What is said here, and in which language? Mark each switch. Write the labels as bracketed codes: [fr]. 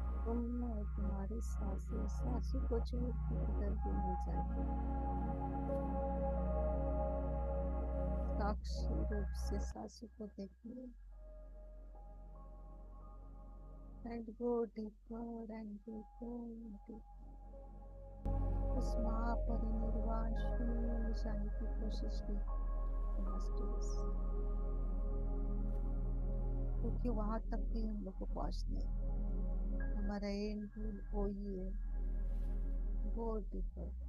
[hi] मैं तुम्हारे सासू को छोड़ कर किधर भी नहीं जाती। साक्षी रूप से सासू को देखिए। [en] And go deeper and deeper and deeper। [hi] उस महापरिनिर्वाण शून्य में जाने की कोशिश की मास्टर्स, क्योंकि वहां तक भी हम लोग को पहुंचना है। हमारा [en] end goal [hi] वही है, [en] Go deeper.